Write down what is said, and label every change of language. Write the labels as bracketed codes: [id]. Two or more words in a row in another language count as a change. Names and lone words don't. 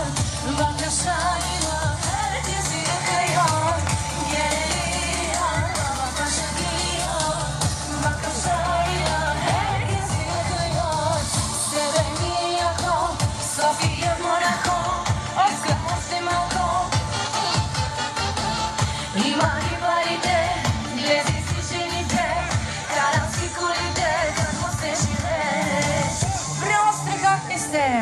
[tr] Bakışa geliyor, herkesi yakıyor. Geliyor, baba başa geliyor. Bakışa geliyor, herkesi yakıyor. [bg] Себе mi яко, София Монако, искам още малко. Има и парите, глези си жените, карам си колите, какво се живее. Браво, страхотни сте!